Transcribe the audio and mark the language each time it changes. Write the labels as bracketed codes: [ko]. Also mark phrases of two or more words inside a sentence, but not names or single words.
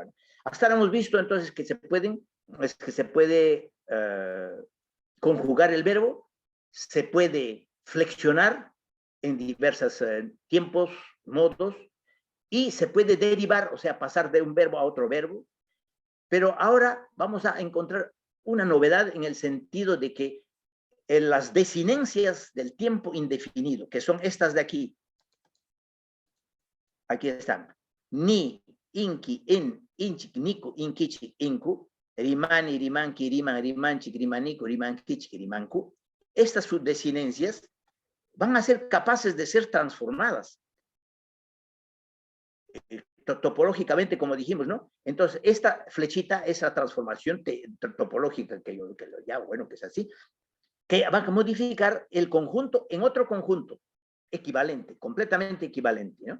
[es] Hasta ahora hemos visto entonces que se puede conjugar el verbo, se puede flexionar en diversos tiempos, modos, y se puede derivar, o sea, pasar de un verbo a otro verbo. Pero ahora vamos a encontrar una novedad en el sentido de que en las desinencias del tiempo indefinido, que son estas de aquí, aquí están, [qu] ni, inki, inchik, niku, inkichik, inku, rimani, rimanki, riman, rimanchik, rimaniku, rimankichik, rimanku, [es] estas subdesinencias van a ser capaces de ser transformadas topológicamente, como dijimos, ¿no? Entonces, esta flechita es la transformación topológica, que es así, que va a modificar el conjunto en otro conjunto equivalente, completamente equivalente, ¿no?